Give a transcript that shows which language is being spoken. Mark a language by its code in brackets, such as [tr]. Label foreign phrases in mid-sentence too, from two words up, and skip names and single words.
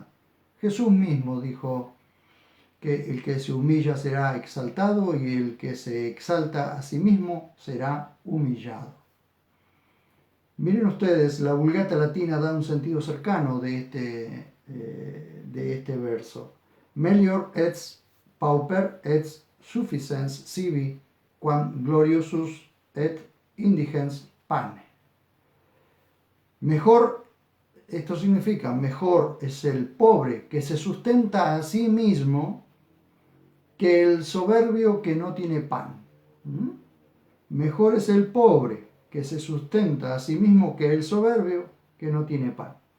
[es] Jesús mismo dijo que el que se humilla será exaltado y el que se exalta a sí mismo será humillado. Miren ustedes, la Vulgata Latina da un sentido cercano de este verso. [la] Melior et pauper et sufficiens sibi quam gloriosus et indigens pane. [es] Mejor, esto significa, mejor es el pobre que se sustenta a sí mismo que el soberbio que no tiene pan. Mejor es el pobre que se sustenta a sí mismo que el soberbio que no tiene pan.